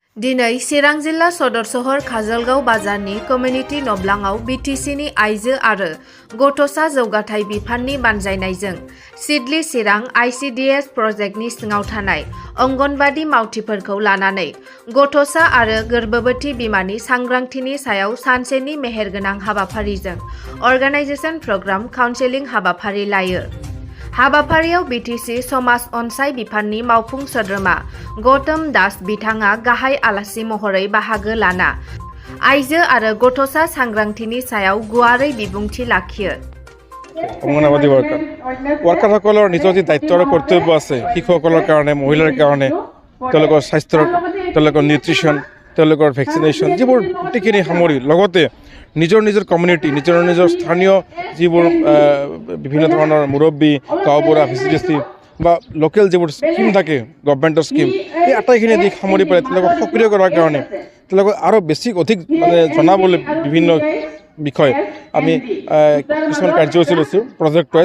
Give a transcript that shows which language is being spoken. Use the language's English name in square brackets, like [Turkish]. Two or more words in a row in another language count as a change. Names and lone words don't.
[Bodo] दिनै चिरां जिल्ला सदर सहर काजलगाव बाजारनि कमिउनिटि नब्लाङाव बिटिसिनि आइजो आरो गथ'सा जौगाथाय बिफाननि बानजायनायजों सिडली चिरां आइसिडिएस प्रजेक्टनि सिङाव थानाय अंगनबादि मावथिफोरखौ लानानै गथ'सा आरो गोर्बोबती बिमानि सांग्रांथिनि सायाव सानसेनि मेहेरगोनां हाबाफारिजों [English] organisation programme counselling [Bodo] हाबाफारि लायो। हाबाफारियाव बिटिसि समाज अनसाय बिफाननि मावफुं सोद्रोमा गथ'स बिथाङा गाहाय आलासि महरै बाहागो लाना आइजो आरो गथ'सा सांग्रांथिनि सायाव गुवारै बिबुंथि लाखियो। [Assamese] অংগনবাদী ওয়ার্কারসকলৰ নিজৰ যি দায়িত্ব আৰু কৰ্তব্য আছে শিশুসকলৰ কাৰণে মহিলাৰ কাৰণে তেওঁলোকৰ স্বাস্থ্যৰ তেওঁলোকৰ নিউট্ৰিশ্যন তেওঁলোকৰ ভেকচিনেশ্যন যিবোৰ গোটেইখিনি সামৰি লগতে নিজৰ কমিউনিটি নিজৰ স্থানীয় যিবোৰ বিভিন্ন ধৰণৰ মুৰব্বী গাঁওবুঢ়া ভিচিডিচি বা লোকেল যিবোৰ স্কিম থাকে গভৰ্ণমেণ্টৰ স্কিম এই আটাইখিনি দিশ সামৰি পেলাই তেওঁলোকক সক্ৰিয় কৰাৰ কাৰণে তেওঁলোকক আৰু বেছি অধিক জনাবলৈ বিভিন্ন বিষয় আমি কিছুমান কাৰ্যসূচী লৈছোঁ [English] project wise.